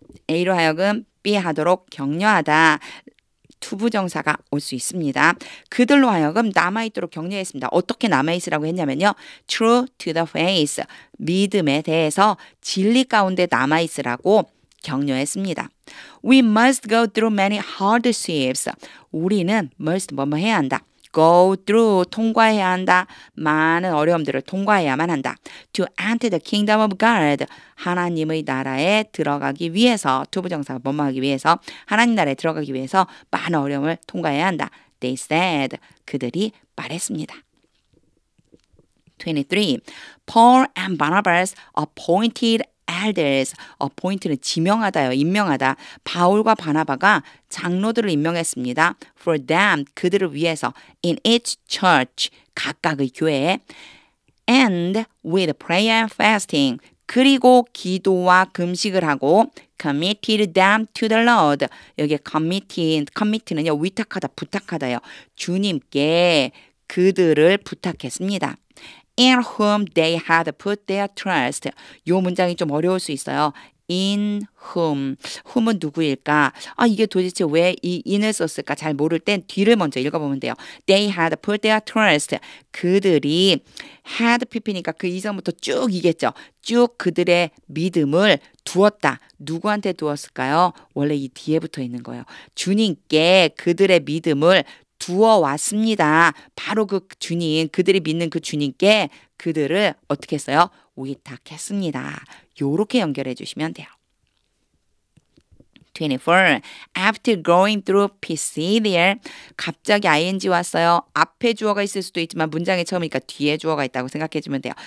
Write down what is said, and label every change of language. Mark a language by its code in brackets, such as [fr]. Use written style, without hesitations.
[ko] A로 하여금 B 하도록 격려하다. 투부정사가 올 수 있습니다. 그들로 하여금 남아있도록 격려했습니다. 어떻게 남아있으라고 했냐면요. [en] True to the faith. [ko] 믿음에 대해서 진리 가운데 남아있으라고 격려했습니다. [en] We must go through many hardships. [ko] 우리는 must 뭐뭐 해야 한다. Go through 통과해야 한다. 많은 어려움들을 통과해야만 한다. [en] To enter the kingdom of God. [ko] 하나님의 나라에 들어가기 위해서 투부정사가 뭐뭐 하기 위해서 하나님 나라에 들어가기 위해서 많은 어려움을 통과해야 한다. [en] They said. [ko] 그들이 말했습니다. 23. [en] Paul and Barnabas appointed elders. [ko] appoint는 지명하다요. 임명하다. 바울과 바나바가 장로들을 임명했습니다. [en] For them. [ko] 그들을 위해서. [en] In each church. [ko] 각각의 교회에. [en] And with prayer and fasting. [ko] 그리고 기도와 금식을 하고 [en] committed them to the Lord. [ko] 여기에 commit는요. 위탁하다, 부탁하다요. 주님께 그들을 부탁했습니다. [en] In whom they had put their trust. [ko] 요 문장이 좀 어려울 수 있어요. In whom. whom은 누구일까? 이게 도대체 왜 이 in을 썼을까? 잘 모를 땐 뒤를 먼저 읽어보면 돼요. [en] They had put their trust. [ko] 그들이 had pp니까 그 이전부터 쭉 이겠죠. 쭉 그들의 믿음을 두었다. 누구한테 두었을까요? 원래 이 뒤에 붙어 있는 거예요. 주님께 그들의 믿음을 두어 왔습니다. 바로 그 주님, 그들이 믿는 그 주님께 그들을 어떻게 했어요? 위탁했습니다. 요렇게 연결해 주시면 돼요. 24. [en] After going through Pisidia. [ko] 갑자기 ing 왔어요. 앞에 주어가 있을 수도 있지만 문장의 처음이니까 뒤에 주어가 있다고 생각해 주면 돼요.